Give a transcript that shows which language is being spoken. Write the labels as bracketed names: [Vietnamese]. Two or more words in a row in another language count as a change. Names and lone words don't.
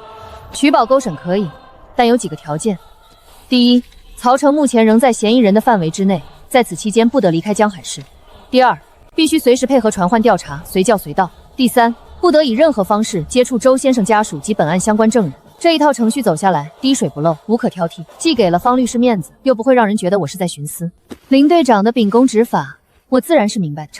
[Chinese] 取保勾審可以，但有幾個條件：第一，曹成目前仍在嫌疑人的範圍之內，在此期間不得離開江海市；第二，必須隨時配合傳喚調查，隨叫隨到；第三， 不得以任何方式接觸周先生家屬及本案相關證人。这一套程序走下来，滴水不漏，无可挑剔，既给了方律师面子，又不会让人觉得我是在徇私。林队长的秉公执法，我自然是明白的。